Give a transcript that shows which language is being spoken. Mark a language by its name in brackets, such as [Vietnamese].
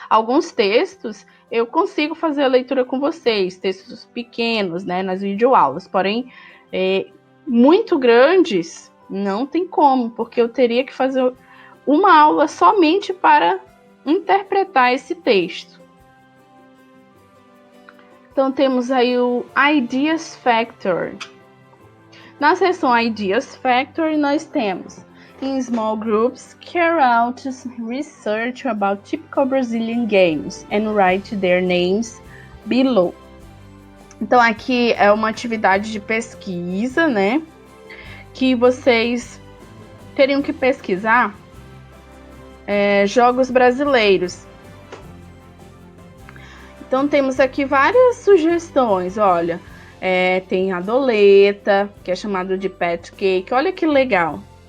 [Portuguese] Alguns textos eu consigo fazer a leitura com vocês, textos pequenos, né, nas videoaulas, porém, muito grandes, não tem como, porque eu teria que fazer uma aula somente para interpretar esse texto. Então, temos aí o Ideas Factor. Na seção Ideas Factor, nós temos [English] in small groups, carry out research about typical Brazilian games and write their names below. [Portuguese] Então, aqui é uma atividade de pesquisa, né? Que vocês teriam que pesquisar jogos brasileiros. Então, temos aqui várias sugestões, olha. Tem a doleta, que é chamado de pet cake. Olha que legal.